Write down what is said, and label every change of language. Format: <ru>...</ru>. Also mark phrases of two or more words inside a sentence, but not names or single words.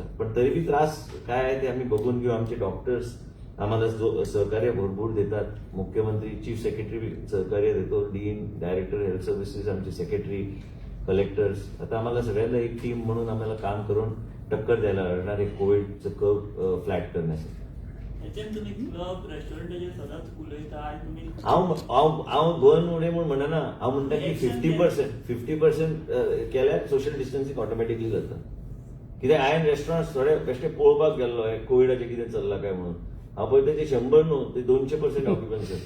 <mr>पण तरी बी त्रास काय आहे ते आम्ही बघून घेऊ. आमचे डॉक्टर्स आम्हाला जो सहकार्य भरपूर देतात. मुख्यमंत्री,</mr> <en>Chief Secretary</en> <mr>सहकार्य देतो, डीन,</mr> <en>Director Health Services,</en> <mr>आमचे सेक्रेटरी, कलेक्टर्स. आता आम्हाला सगळ्यांना एक टीम म्हणून आम्हाला काम करून टक्कर द्यायला लागणार आहे कोविडचं</mr> <en>curve flat</en> <mr>करण्यासाठी.</mr> <kok>याच्यान तुम्ही क्लब रेस्टॉरंटाचेर सदांच उलयता आनी तुमी हांव गोवन उडे म्हूण म्हणना. हांव म्हणटा की 50% केल्यार</kok> <en>social distancing automatically</en> <kok>जाता. कित्याक हांवें रेस्टॉरंट थोडे बेश्टे पळोवपाक गेल्लो कोविडाचें कितें चल्लां काय म्हणून. हांव पळयता ते 100 न्हू, ते 200% ऑक्युपन्सी आसता.</kok>